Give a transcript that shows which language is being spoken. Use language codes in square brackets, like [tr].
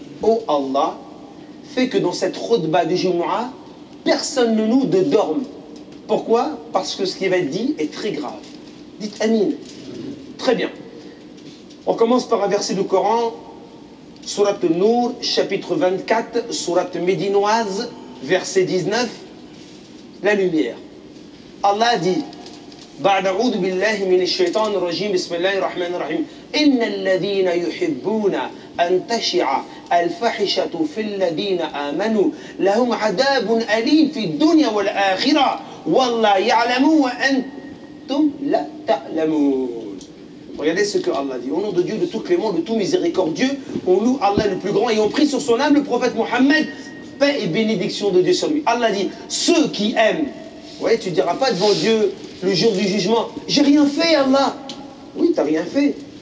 [fr] Oh Allah, fais que dans cette khutba du Jumu'ah, personne de nous ne dorme. Pourquoi? Parce que ce qui va être dit est très grave. Dites Amin. Très bien. On commence par un verset du Coran, Surat An-Nur, chapitre 24, Surat médinoise, verset 19, la lumière. Allah dit, [ar] بعد أعوذ بالله من الشيطان الرجيم بسم الله الرحمن الرحيم إن الذين يحبون أن تشع الفاحشة في الذين آمنوا لهم عذاب أليم في الدنيا والآخرة والله يعلم وأنتم لا تعلمون. [fr] Regardez ce que Allah dit. Au nom de Dieu, de tout clément, de tout miséricordieux, on loue Allah le plus grand et on prie sur son âme le prophète Mohammed, paix et bénédiction de Dieu sur lui. Allah dit, ceux qui aiment. Ouais, tu ne diras pas devant Dieu le jour du jugement, j'ai rien fait Allah. Oui, tu n'as rien fait.